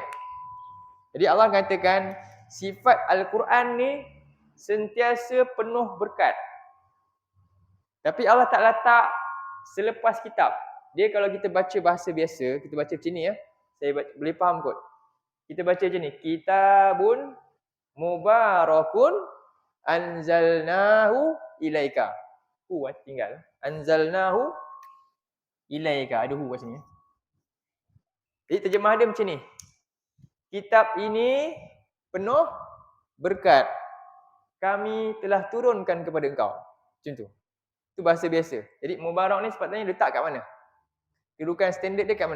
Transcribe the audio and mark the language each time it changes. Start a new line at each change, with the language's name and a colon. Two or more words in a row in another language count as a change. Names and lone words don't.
Malay: Jadi Allah katakan sifat Al-Quran ni sentiasa penuh berkat. Tapi Allah tak letak selepas kitab. Dia kalau kita baca bahasa biasa, kita baca macam ni saya boleh faham kot. Kita baca macam ni,
Arabic: كتاب مبارك أنزلناه إليك. Tinggal. أنزلناه إليك.
Malay: Ada kat sini. Jadi terjemah dia macam ni. Kitab ini penuh berkat. Kami telah turunkan kepada engkau. Macam tu. Itu bahasa biasa. Jadi mubarak ni sepatutnya letak kat mana? Kedudukan standard dia kat mana?